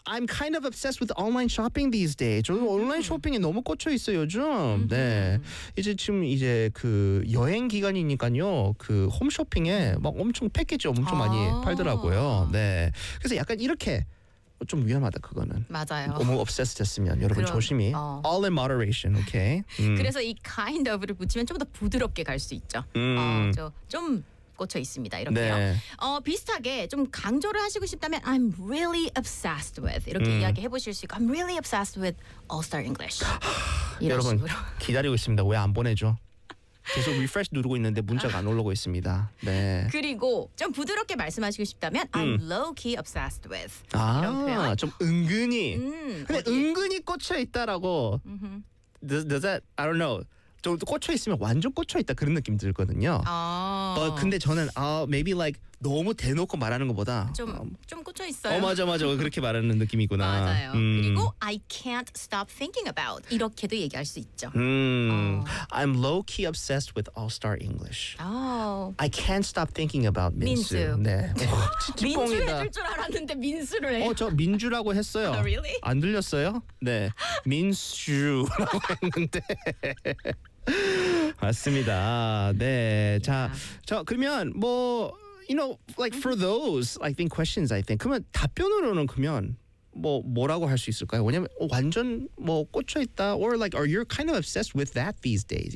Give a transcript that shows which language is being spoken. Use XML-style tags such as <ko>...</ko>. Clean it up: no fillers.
<en>I'm kind of obsessed with online shopping these days.</en> <ko>저도 온라인 쇼핑에 너무 꽂혀 있어요, 요즘. 네. 이제 지금 이제 그 여행 기간이니까요. 그 홈쇼핑에 막 엄청 패키지 엄청 많이 팔더라고요. 네. 그래서 약간 이렇게 좀 위험하다 그거는. 맞아요. 너무 obsessed 됐으면 여러분 그럼, 조심히. 어.</ko> <en>All in moderation, okay?</en> <ko>그래서 이 kind of를 붙이면 좀 더 부드럽게 갈 수 있죠. 어, 좀 꽂혀 있습니다. 이렇게요. 네. 어, 비슷하게 좀 강조를 하시고 싶다면</ko> <en>I'm really obsessed with</en> <ko>이렇게 이야기해 보실 수 있고</ko> <en>I'm really obsessed with All Star English.</en> <ko>여러분 기다리고 있습니다. 왜 안 보내죠? 계속 리프레시 누르고 있는데 문자가 안 올라오고 있습니다. 네. 그리고 좀 부드럽게 말씀하시고 싶다면</ko> <en>I'm low-key obsessed with</en> <ko>아, 좀 은근히 근데 어디? 은근히 꽂혀있다라고</ko> <en>does that, I don't know</en> <ko>좀 꽂혀있으면 완전 꽂혀있다 그런 느낌 들거든요. 어. 근데 저는</ko> <en>maybe like</en> <ko>너무 대놓고 말하는 것보다 좀 꽂혀있어요. 맞아 그렇게 말하는 느낌이구나. 맞아요. 그리고</ko> <en>I can't stop thinking about</en> <ko>이렇게도 얘기할 수 있죠.</ko> <en>I'm low-key obsessed with All-Star English. Oh. I can't stop thinking about 민수.</en> <ko>네. 민수 해줄 줄 알았는데 민수를 해요. 저 민주라고 했어요.</ko> <en>Oh, really?</en> <ko>안 들렸어요? 네. 민수라고 했는데 맞습니다. 네. 자 그러면 뭐</ko> <en>You know, like for those, I think questions, I think.</en> <ko>그러면 답변으로는 그러면 뭐 뭐라고 할 수 있을까요? 왜냐면 완전 뭐 꽂혀 있다,</ko> <en>or like, or you're kind of obsessed with that these days.</en>